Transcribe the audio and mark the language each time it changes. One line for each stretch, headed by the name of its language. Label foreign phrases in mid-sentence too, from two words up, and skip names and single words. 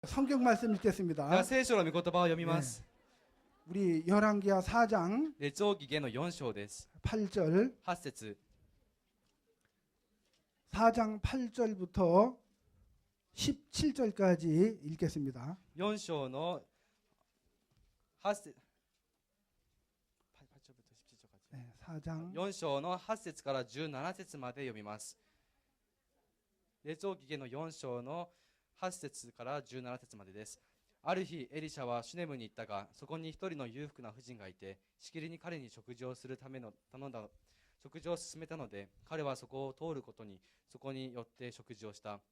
Korean: 성경 말씀
Japanese: では
Korean: 읽겠습니다.
Japanese: 聖書の御言葉を読みます。
Korean: 우리 열왕기하 4장
Japanese: 列王記下の4章です。
Korean: 8절
Japanese: 8節
Korean: 4장 8절부터 17절까지 읽겠습니다.
Japanese: 4 章の8節
Korean: 8절부터 17절까지 네, 4장
Japanese: 4 章の8節から17節まで読みます。列王記下の4章の8節から17節までです。ある日、エリシャはシュネムに行ったが、そこに一人の裕福な婦人がいて、しきりに彼に食事をするための食事を勧めたので、彼はそこを通ることに、そこに寄って食事をした。